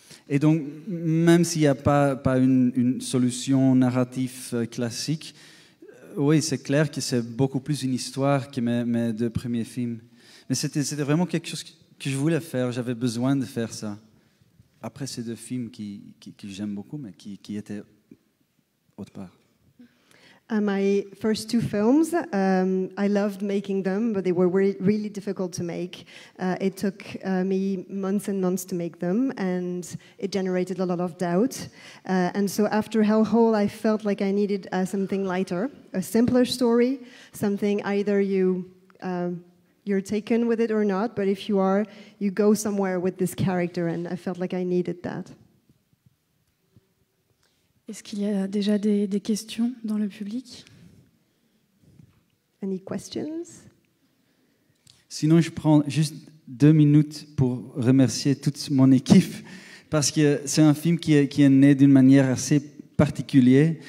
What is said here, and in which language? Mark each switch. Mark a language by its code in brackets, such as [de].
[fr] Et donc, même s'il n'y a pas une solution narrative classique, oui, c'est clair que c'est beaucoup plus une histoire que mes deux premiers films. Mais c'était vraiment quelque chose que je voulais faire, j'avais besoin de faire ça. Après ces deux films que j'aime beaucoup, mais qui étaient autre part. [en] My first two films, I loved making them, but they were really difficult to make. It took me months and months to make them, and it generated a lot of doubt. And so after Hellhole, I felt like I needed something lighter, a simpler story, something either you're taken with it or not, but if you are, you go somewhere with this character, and I felt like I needed that. [fr] Est-ce qu'il y a déjà des questions dans le public ? [en] Any questions? [fr] Sinon, je prends juste 2 minutes pour remercier toute mon équipe, parce que c'est un film qui est né d'une manière assez particulière.